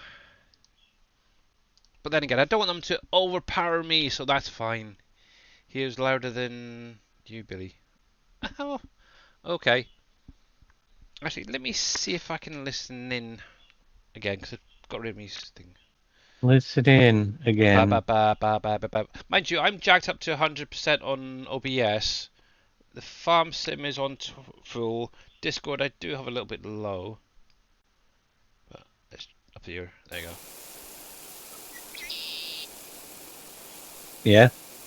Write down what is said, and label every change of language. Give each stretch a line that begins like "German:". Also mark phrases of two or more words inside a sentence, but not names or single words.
English: But then again, I don't want them to overpower me, so that's fine. He is louder than you, Billy. Oh, okay. Actually, let me see if I can listen in again, because I've got rid of my thing. Listen in Ba, ba, again. ba, ba, ba, ba, ba. Mind you, I'm jacked up to 100% on OBS. The farm sim is on full. Discord I do have a little bit low. But it's up here. There you go. Yeah?